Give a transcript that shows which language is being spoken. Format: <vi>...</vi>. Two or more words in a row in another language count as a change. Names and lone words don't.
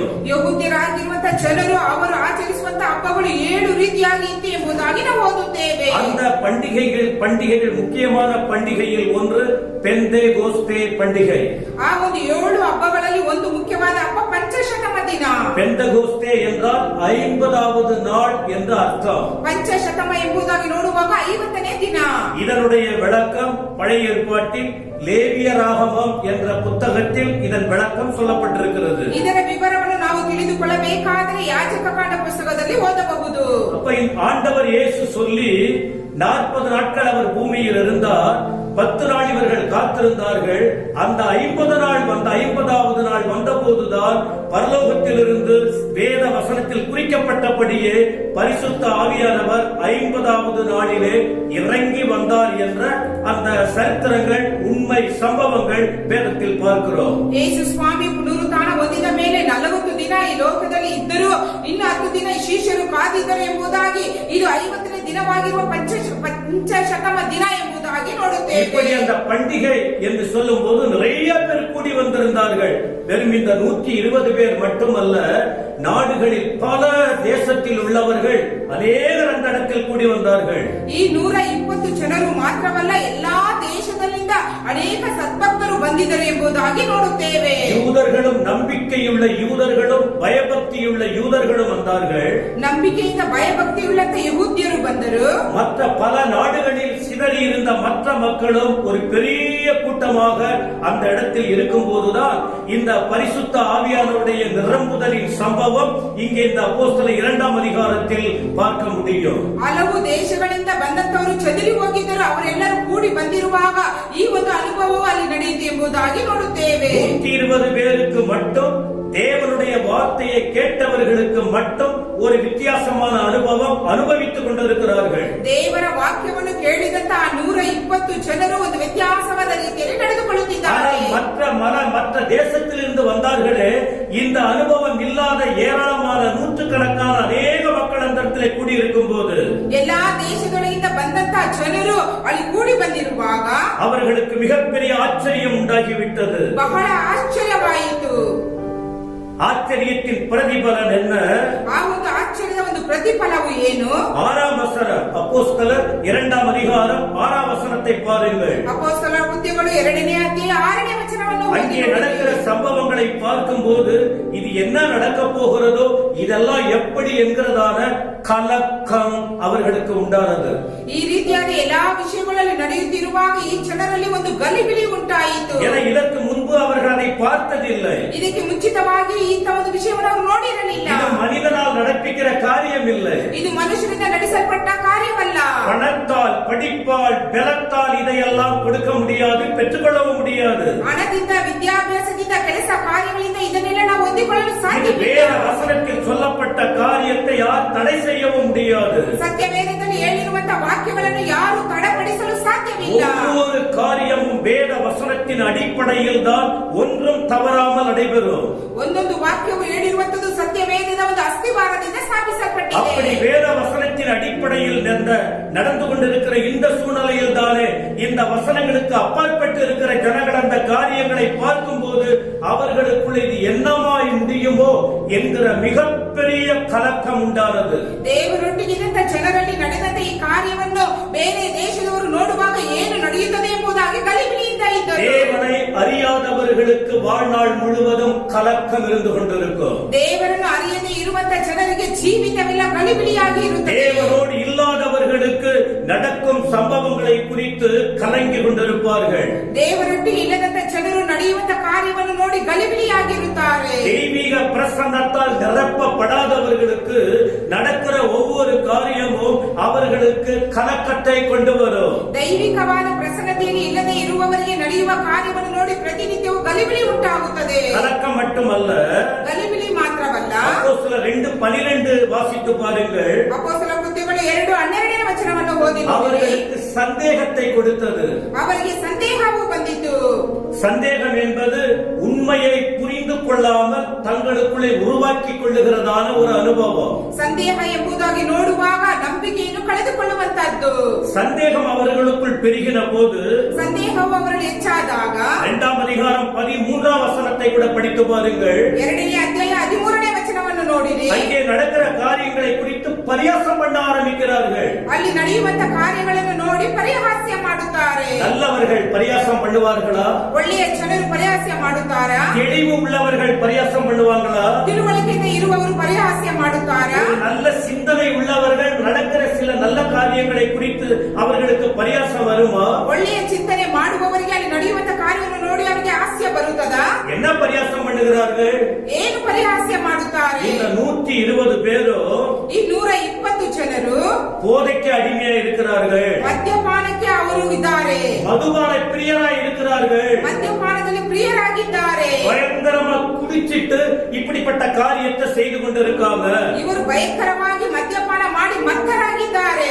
<kn>ಯಹೂದ್ಯರಾಗಿರುವಂತಹ ಜನರು ಅವರು ಆಚರಿಸುವಂತಹ ಹಬ್ಬಗಳು 7 ರೀತಿಯಾಗಿ ಇತ್ತು ಎಂಬುದಾಗಿ ನಾವು ಓದುತ್ತೇವೆ.</kn> <ta>அந்த பண்டிகைகள் முக்கியமான பண்டிகையில் ஒன்று பெந்தேகோஸ்தே பண்டிகை.</ta> <kn>ಆ ಒಂದು 7 ಹಬ್ಬಗಳಲ್ಲಿ ಒಂದು ಮುಖ್ಯವಾದ ಹಬ್ಬ ಪಂಚಶತಮ ದಿನ.</kn> <ta>பெந்தகோஸ்தே என்றால் 50வது நாள் என்று அர்த்தம்.</ta> <kn>ಪಂಚಶತಮ ಎಂಬುದಾಗಿ ನೋಡುವಾಗ 50ನೇ ದಿನ.</kn> <ta>இதனுடைய விளக்கம் பழைய ஏற்பாட்டில் லேவியராகமம் என்ற புத்தகத்தில் இதன் விளக்கம் சொல்லப்பட்டிருக்கிறது.</ta> <kn>ಇದರ ವಿವರವನ್ನು ನಾವು ತಿಳಿದುಕೊಳ್ಳಬೇಕಾದರೆ ಯಾಜಕಕಾಂಡ ಪುಸ್ತಕದಲ್ಲಿ ಓದಬಹುದು.</kn> <ta>அப்ப ஆண்டவர் இயேசு சொல்லி 40 நாட்கள் அவர் பூமியில் இருந்தார். 10 நாள் இவர்கள் காத்திருந்தார்கள். அந்த 50வது நாள் வந்தபோதுதான் பரலோகத்திலிருந்து வேத வசனத்தில் குறிக்கப்பட்டபடியே பரிசுத்த ஆவியானவர் 50வது நாளிலே இறங்கி வந்தார் என்ற அந்த சரித்திரங்கள், உண்மை சம்பவங்கள் வேதத்தில் பார்க்கிறோம்.</ta> <kn>ಯೇಸು ಸ್ವಾಮಿ ಪುನರುತ್ಥಾನ ಹೊಂದಿದ ಮೇಲೆ 40 ದಿನ ಈ ಲೋಕದಲ್ಲಿ ಇದ್ದರು. ಇನ್ನು 10 ದಿನ ಶಿಷ್ಯರು ಕಾದಿದ್ದರು ಎಂಬುದಾಗಿ ಇದು 50ನೇ ದಿನವಾಗಿರುವ ಪಂಚಶತಮ ದಿನ ಎಂಬುದಾಗಿ ನೋಡುತ್ತೇವೆ.</kn> <ta>இப்படி அந்த பண்டிகை என்று சொல்லும் போது நிறைய பேர் கூடி வந்திருந்தார்கள். வெறும் இந்த 120 பேர் மட்டுமல்ல, நாடுகளில் பல தேசத்தில் உள்ளவர்கள் அநேகர் அந்த இடத்தில் கூடி வந்தார்கள்.</ta> <kn>ಈ 120 ಜನರು ಮಾತ್ರವಲ್ಲ, ಎಲ್ಲಾ ದೇಶದಲ್ಲಿಂದ ಅನೇಕ ಸದ್ಭಕ್ತರು ಬಂದಿದ್ದರು ಎಂಬುದಾಗಿ ನೋಡುತ್ತೇವೆ.</kn> <ta>யூதர்களும் நம்பிக்கையுள்ள யூதர்களும் பயபக்தியுள்ள யூதர்களும் வந்தார்கள்.</ta> <kn>ನಂಬಿಕೆಯಿಂದ ಭಯಭಕ್ತಿಯುಳ್ಳ ಯಹೂದ್ಯರು ಬಂದರು.</kn> <ta>மற்ற பல நாடுகளில் சிதறி இருந்த மற்ற மக்களும் ஒரு பெரிய கூட்டமாக அந்த இடத்தில் இருக்கும் போதுதான் இந்த பரிசுத்த ஆவியானவருடைய நிரம்புதலின் சம்பவம் இங்கே இந்த அப்போஸ்தலர் 2ஆம் அதிகாரத்தில் பார்க்க முடியும்.</ta> <kn>ಹಲವು ದೇಶಗಳಿಂದ ಬಂದಂತವರು ಚದರಿ ಹೋಗಿದ್ದರು. ಅವರೆಲ್ಲರೂ ಕೂಡಿ ಬಂದಿರುವಾಗ ಈ ಒಂದು ಅನುಭವವು ಅಲ್ಲಿ ನಡೆಯಿತು ಎಂಬುದಾಗಿ ನೋಡುತ್ತೇವೆ.</kn> <ta>120 பேருக்கு மட்டும், தேவனுடைய வார்த்தையை கேட்டவர்களுக்கு மட்டும் ஒரு வித்தியாசமான அனுபவம் அனுபவித்துக் கொண்டிருக்கிறார்கள்.</ta> <kn>ದೇವರ ವಾಕ್ಯವನ್ನು ಕೇಳಿದಂತಹ 120 ಜನರು ಒಂದು ವ್ಯತ್ಯಾಸವಾದ ರೀತಿಯಲ್ಲಿ ನಡೆದುಕೊಳ್ಳುತ್ತಿದ್ದಾರೆ.</kn> <ta>மற்ற தேசத்திலிருந்து வந்தார்களே, இந்த அனுபவம் இல்லாத ஏராளமான நூற்றுக்கணக்கான அநேக மக்கள் அந்த இடத்திலே கூடியிருக்கும் போது,</ta> <kn>ಎಲ್ಲಾ ದೇಶಗಳಿಂದ ಬಂದಂತಹ ಜನರು ಅಲ್ಲಿ ಕೂಡಿ ಬಂದಿರುವಾಗ</kn> <ta>அவர்களுக்கு மிகப்பெரிய ஆச்சரியம் உண்டாகிவிட்டது.</ta> <kn>ಬಹಳ ಆಶ್ಚರ್ಯವಾಯಿತು.</kn> <ta>ஆச்சரியத்தின் பிரதிபலன் என்ன?</ta> <kn>ಆ ಒಂದು ಆಶ್ಚರ್ಯದ ಒಂದು ಪ್ರತಿಫಲವು ಏನು?</kn> <ta>6ஆம் வசனம், அப்போஸ்தலர் 2ஆம் அதிகாரம் 6ஆம் வசனத்தை பாருங்கள்.</ta> <kn>ಅಪೊಸ್ತಲರ ಕೃತ್ಯಗಳು 2ನೇ ಅಧ್ಯಾಯ 6ನೇ ವಚನವನ್ನು</kn> <ta>அங்கே நடக்கிற சம்பவங்களை பார்க்கும் போது இது என்ன நடக்க போகிறதோ, இதெல்லாம் எப்படி என்கிறதான கலக்கம் அவர்களுக்கு உண்டானது.</ta> <kn>ಈ ರೀತಿಯಾದ ಎಲ್ಲಾ ವಿಷಯಗಳಲ್ಲಿ ನಡೆಯುತ್ತಿರುವಾಗ ಈ ಜನರಲ್ಲಿ ಒಂದು ಗಲಿಬಿಲಿ ಉಂಟಾಯಿತು.</kn> <ta>ஏன்னா இதற்கு முன்பு அவர்கள் அதை பார்த்ததில்லை.</ta> <kn>ಇದಕ್ಕೆ ಮುಂಚಿತವಾಗಿ ಇಂಥ ಒಂದು ವಿಷಯವನ್ನು ಅವರು ನೋಡಿರಲಿಲ್ಲ.</kn> <ta>இது மனிதனால் நடப்பிக்கிற காரியம் இல்லை.</ta> <kn>ಇದು ಮನುಷ್ಯರಿಂದ ನಡೆಸಲ್ಪಟ್ಟ ಕಾರ್ಯವಲ್ಲ.</kn> <ta>பணத்தால், படிப்பால், பலத்தால் இதையெல்லாம் கொடுக்க முடியாது, பெற்றுக்கொள்ளவும் முடியாது.</ta> <kn>ಹಣದಿಂದ, ವಿದ್ಯಾಭ್ಯಾಸದಿಂದ, ಕೆಲಸ ಕಾರ್ಯಗಳಿಂದ ಇದನ್ನೆಲ್ಲ ನಾವು ಹೊಂದಿಕೊಳ್ಳಲು ಸಾಧ್ಯವಿಲ್ಲ.</kn> <ta>வேத வசனத்தில் சொல்லப்பட்ட காரியத்தை யார் தடை செய்யவும் முடியாது.</ta> <kn>ಸತ್ಯವೇದದಲ್ಲಿ ಹೇಳಿರುವಂತಹ ವಾಕ್ಯಗಳನ್ನು ಯಾರು ತಡೆಪಡಿಸ</kn> <ta>வேத வசனத்தின் அடிப்படையில் தான் ஒன்றும் தவறாமல் நடைபெறும்.</ta> <kn>ಒಂದೊಂದು ವಾಕ್ಯವು ಹೇಳಿರುವಂತದ್ದು ಸತ್ಯವೇದದ ಒಂದು ಅಸ್ತಿವಾರದಿಂದ ಸ್ಥಾಪಿಸಲ್ಪಟ್ಟಿದೆ.</kn> <ta>அப்படி வேத வசனத்தின் அடிப்படையில் நடந்து கொண்டிருக்கிற இந்த சூழ்நிலையில் தானே இந்த வசனங்களுக்கு அப்பாற்பட்டு இருக்கிற ஜனங்கள் அந்த காரியங்களை பார்க்கும் போது அவர்களுக்குள் இது என்னமாய் முடியுமோ என்கிற மிகப்பெரிய கலக்கம் உண்டானது.</ta> <kn>ದೇವರೊಟ್ಟಿಗಿದ್ದಂತ ಜನರಲ್ಲಿ ನಡೆದಂತ ಈ ಕಾರ್ಯವನ್ನು ಬೇರೆ ದೇಶದವರು ನೋಡುವಾಗ ಏನು ನಡೆಯುತ್ತದೆ ಎಂಬುದಾಗಿ ಗಲಿಬಿಲಿಯಿಂದ ಇದ್ದರು.</kn> <ta>தேவனை அறியாதவர்களுக்கு வாழ்நாள் முழுவதும் கலக்கம் இருந்து கொண்டிருக்கும்.</ta> <kn>ದೇವರನ್ನು ಅರಿಯದೇ ಇರುವಂತ ಜನರಿಗೆ ಜೀವಿತವೆಲ್ಲ ಗಲಿಬಿಲಿಯಾಗಿ ಇರುತ್ತದೆ.</kn> <ta>தேவனோடு இல்லாதவர்களுக்கு நடக்கும் சம்பவங்களை குறித்து கலங்கி கொண்டிருப்பார்கள்.</ta> <kn>ದೇವರೊಟ್ಟಿಗೆ ಇಲ್ಲದಂತ ಜನರು ನಡೆಯುವಂತ ಕಾರ್ಯವನ್ನು ನೋಡಿ ಗಲಿಬಿಲಿಯಾಗಿರುತ್ತಾರೆ.</kn> <ta>தெய்வீக பிரசன்னத்தால் நிரப்பப்படாதவர்களுக்கு நடக்கிற ஒவ்வொரு காரியமும் அவர்களுக்கு கலக்கத்தை கொண்டு வரும்.</ta> <kn>ದೈವಿಕವಾದ ಪ್ರಸನ್ನತೆಯಲ್ಲಿ ಇಲ್ಲದೆ ಇರುವವರಿಗೆ ನಡೆಯುವ ಕಾರ್ಯವನ್ನು ನೋಡಿ ಪ್ರತಿನಿತ್ಯವೂ ಗಲಿಬಿಲಿ ಉಂಟಾಗುತ್ತದೆ.</kn> <ta>கலக்கம் மட்டுமல்ல,</ta> <kn>ಗಲಿಬಿಲಿ ಮಾತ್ರವಲ್ಲ,</kn> <ta>அப்போஸ்தலர் 2:12 வாசித்து பாருங்கள்.</ta> <kn>ಅಪೊಸ್ತಲ ಕೃತ್ಯಗಳು 2:12 ವಚನವನ್ನು ಓದಿ</kn> <ta>அவர்களுக்கு சந்தேகத்தை கொடுத்தது.</ta> <kn>ಅವರಿಗೆ ಸಂದೇಹವೂ ಬಂದಿತು.</kn> <ta>சந்தேகம் என்பது உண்மையை புரிந்து கொள்ளாமல் தங்களுக்குள்ளே உருவாக்கி கொள்ளுகிறதான ஒரு அனுபவம்.</ta> <kn>ಸಂದೇಹ ಎಂಬುದಾಗಿ ನೋಡುವಾಗ ನಂಬಿಕೆಯನ್ನು ಕಳೆದುಕೊಳ್ಳುವಂತದ್ದು.</kn> <ta>சந்தேகம் அவர்களுக்குள் பெருகின போது,</ta> <kn>ಸಂದೇಹವು ಅವರಲ್ಲಿ ಹೆಚ್ಚಾದಾಗ</kn> <ta>2ஆம் அதிகாரம் 13ஆம் வசனத்தை கூட படித்து பாருங்கள்.</ta> <kn>2ನೇ ಅಧ್ಯಾಯ 13ನೇ ವಚನವನ್ನು ನೋಡಿರಿ.</kn> <ta>அங்கே நடக்கிற காரியங்களை குறித்து பரியாசம் பண்ண ஆரம்பிக்கிறார்கள்.</ta> <kn>ಅಲ್ಲಿ ನಡೆಯುವಂತ ಕಾರ್ಯಗಳನ್ನು ನೋಡಿ ಪರಿಹಾಸ್ಯ ಮಾಡುತ್ತಾರೆ.</kn> <ta>நல்லவர்கள் பரியாசம் பண்ணுவார்களா?</ta> <kn>ಒಳ್ಳೆಯ ಜನರು ಪರಿಹಾಸ್ಯ ಮಾಡುತ್ತಾರಾ?</kn> <ta>தெளிவு உள்ளவர்கள் பரியாசம் பண்ணுவாங்களா?</ta> <kn>ತಿಳುವಳಿಕೆಯಿಂದ ಇರುವವರು ಪರಿಹಾಸ್ಯ ಮಾಡುತ್ತಾರಾ?</kn> <ta>நல்ல சிந்தனை உள்ளவர்கள் நடக்கிற சில நல்ல காரியங்களை குறித்து அவர்களுக்கு பரியாசம் வருமா?</ta> <kn>ಒಳ್ಳೆಯ ಚಿಂತನೆ ಮಾಡುವವರಿಗೆ ಅಲ್ಲಿ ನಡೆಯುವಂತ ಕಾರ್ಯವನ್ನು ನೋಡಿ ಅವರಿಗೆ ಹಾಸ್ಯ ಬರುತ್ತದಾ?</kn> <ta>என்ன பரியாசம் பண்ணுகிறார்கள்?</ta> <kn>ಏನು ಪರಿಹಾಸ್ಯ ಮಾಡುತ್ತಾರೆ?</kn> <ta>இந்த 120 பேரும்</ta> <kn>ಈ 120 ಜನರು</kn> <ta>போதைக்கு அடிமையா இருக்கிறார்கள்.</ta> <kn>ಮದ್ಯಪಾನಕ್ಕೆ ಅವರು ಇದ್ದಾರೆ.</kn> <ta>மதுபான பிரியராய் இருக்கிறார்கள்.</ta> <kn>ಮದ್ಯಪಾನದಲ್ಲಿ ಪ್ರಿಯರಾಗಿದ್ದಾರೆ.</kn> <ta>பயங்கரமா குடிச்சிட்டு இப்படிப்பட்ட காரியத்தை செய்து கொண்டிருக்காங்க.</ta> <kn>ಇವರು ಭಯಂಕರವಾಗಿ ಮದ್ಯಪಾನ ಮಾಡಿ ಮತ್ತರಾಗಿದ್ದಾರೆ.</kn>